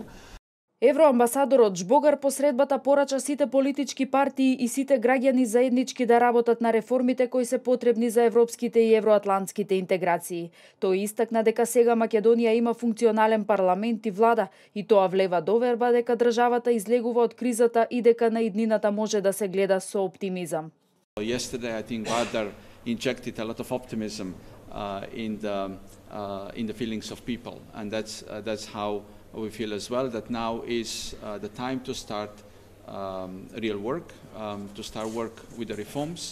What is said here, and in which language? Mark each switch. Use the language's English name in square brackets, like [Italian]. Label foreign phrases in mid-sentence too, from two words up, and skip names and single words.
[Macedonian] Евроамбасадорот Жбогар по средбата порача сите политички партии и сите граѓани заеднички да работат на реформите кои се потребни за европските и евроатлантските интеграции. Тој истакна дека сега Македонија има функционален парламент и влада и тоа влева доверба дека државата излегува од кризата и дека на иднината може да се гледа со оптимизам. [English] Yesterday, I think Vardar injected a lot of optimism in the feelings of people, and that's how we feel as well, that now is the time to start real work, to start work with the reforms.